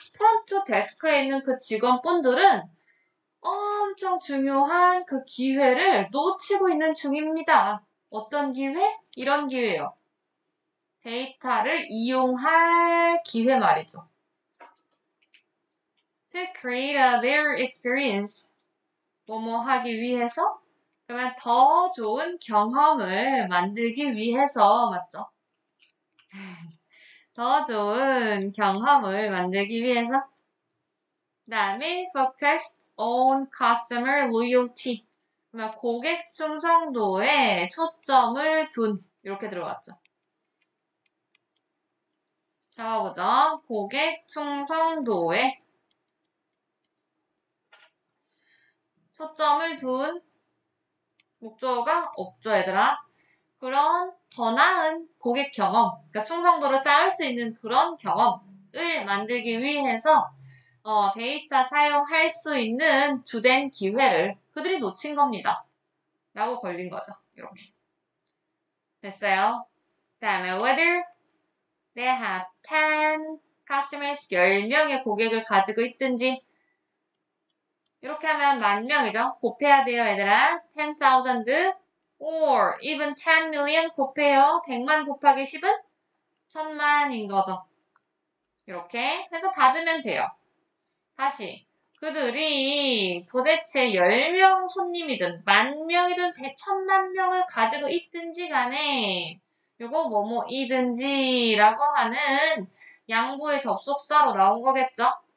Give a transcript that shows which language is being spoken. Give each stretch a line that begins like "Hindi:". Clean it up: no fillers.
Korean: 프론트 데스크에 있는 그 직원분들은 엄청 중요한 그 기회를 놓치고 있는 중입니다. 어떤 기회? 이런 기회요. 데이터를 이용할 기회 말이죠.
English: To create a better experience.
Korean: 뭐뭐 하기 위해서? 그러면 더 좋은 경험을 만들기 위해서, 맞죠? 더 좋은 경험을 만들기 위해서.
English: 그 다음에 focused on customer loyalty.
Korean: 그러면 고객 충성도에 초점을 둔. 이렇게 들어갔죠. 잡아보죠. 고객 충성도에 초점을 둔 목적어가 없죠, 얘들아. 그런 더 나은 고객 경험, 그러니까 충성도를 쌓을 수 있는 그런 경험을 만들기 위해서 데이터 사용할 수 있는 주된 기회를 그들이 놓친 겁니다. 라고 걸린 거죠. 이렇게. 됐어요. 그 다음에 whether they have 10 customers, 10명의 고객을 가지고 있든지 이렇게 하면 10,000명이죠. 곱해야 돼요, 얘들아.
English: 10,000 or even 10 million 곱해요.
Korean: 100만 곱하기 10은 1000만인 거죠. 이렇게 해서 닫으면 돼요. 다시 그들이 도대체 10명 손님이든 10,000명이든 1,000,000명을 가지고 있든지 간에 요거 뭐뭐이든지 라고 하는 양보의 접속사로 나온 거겠죠?